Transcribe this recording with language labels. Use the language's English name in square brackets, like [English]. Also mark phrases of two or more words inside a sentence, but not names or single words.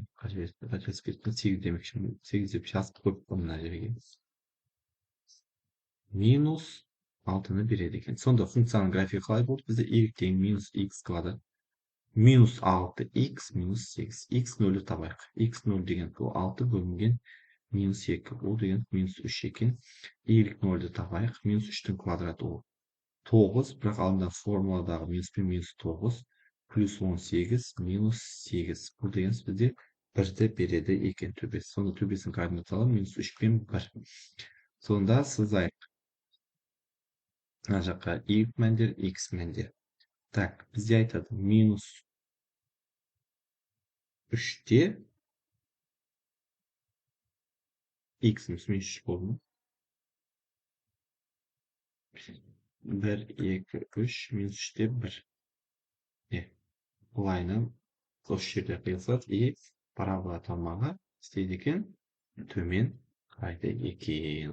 [Kazakh] Қателеспестен 8 демекші. 8 деп жазып қойып мына жерге. Минус 6-ны береді екен. Сонда функцияның графигі қалай болды? Бізде y тең минус x квадрат. Минус 6x минус 8. X 0-ді табайық. X 0 деген бұл 6 бөлінген minus 2. [Uzbek] O degan minus 3 ekan. [Kazakh] Y 0'ді табайық. Minus 3'тің квадраты ол 9. Бірақ алдында формуладағы minus 1 minus 9 plus 18 minus 8. [Uzbek] Bu deganimiz [Kazakh] bizde 1-ді береді екен төбесі. Сонда төбесінің координаталары minus 3 пен 1. Сонда сызайық. Мына жаққа y мәндер, x мәндер. Так, бізде айтады minus 3-те x-imiz minus 3 болды. 1, 2, 3, minus 3-те 1. Бұлайынан осы жерде қиылсақ, и парабола тармағы істейді екен, төмен қарайды екен.